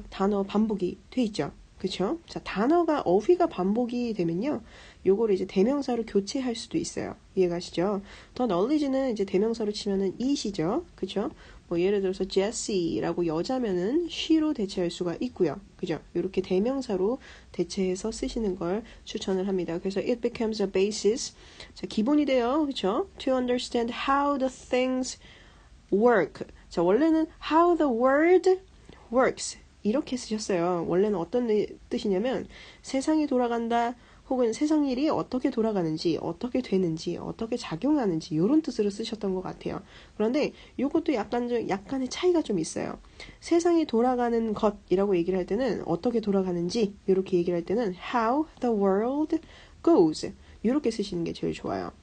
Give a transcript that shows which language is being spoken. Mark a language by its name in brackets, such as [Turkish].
[Korean] 단어 반복이 돼 있죠. 그쵸? 자, 단어가, 어휘가 반복이 되면요. 요거를 이제 대명사로 교체할 수도 있어요. 이해가시죠? 더 knowledge는 이제 대명사로 치면은 it이죠. 그쵸? 뭐 예를 들어서 Jessie라고 여자면은 she로 대체할 수가 있고요. 그죠? 이렇게 대명사로 대체해서 쓰시는 걸 추천을 합니다. 그래서 [English] it becomes a basis. [Korean] 자, 기본이 돼요. 그쵸? [English] To understand how the things work. [Korean] 자, 원래는 [English] how the world works. [Korean] 이렇게 쓰셨어요. 원래는 어떤 뜻이냐면 세상이 돌아간다 혹은 세상 일이 어떻게 돌아가는지 어떻게 되는지 어떻게 작용하는지 이런 뜻으로 쓰셨던 것 같아요. 그런데 이것도 약간의 차이가 좀 있어요. 세상이 돌아가는 것이라고 얘기를 할 때는 어떻게 돌아가는지 이렇게 얘기를 할 때는 [English] how the world goes [Korean] 이렇게 쓰시는 게 제일 좋아요.